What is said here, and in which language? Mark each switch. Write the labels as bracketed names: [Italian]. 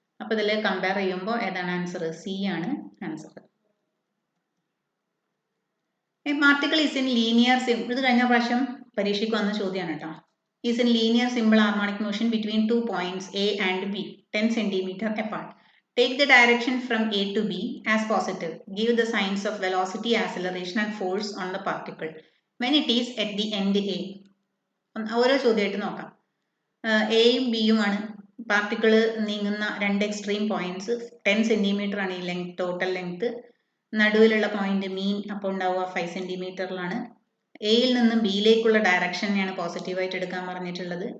[Malayalam] അപ്പോൾ ഇതിൽ കമ്പയർ ചെയ്യുമ്പോൾ ഏതാണ് ആൻസർ? സി ആണ് answer. [English] a particle is in linear, [Malayalam] ഇത് കഴിഞ്ഞ പ്രാവശ്യം പരീക്ഷയ്ക്ക് വന്ന ചോദ്യമാണ് കേട്ടോ. [English] Is in linear simple harmonic motion between 2 points A and B 10 cm apart. Take the direction from A to B as positive. Give the signs of velocity, acceleration and force on the particle when it is at the end A. [Malayalam] ഓരോ ചോദ്യമായിട്ട് നോക്കാം. എയും ബിയുമാണ് particle നീങ്ങുന്ന രണ്ട് extreme points. 10 centimetre ആണ് ഈ length, total length. നടുവിലുള്ള point മീൻ അപ്പോൾ ഉണ്ടാവുക 5 സെന്റിമീറ്ററിലാണ്. എയിൽ നിന്നും ബിയിലേക്കുള്ള ഡയറക്ഷനെയാണ് പോസിറ്റീവായിട്ട് എടുക്കാൻ പറഞ്ഞിട്ടുള്ളത്.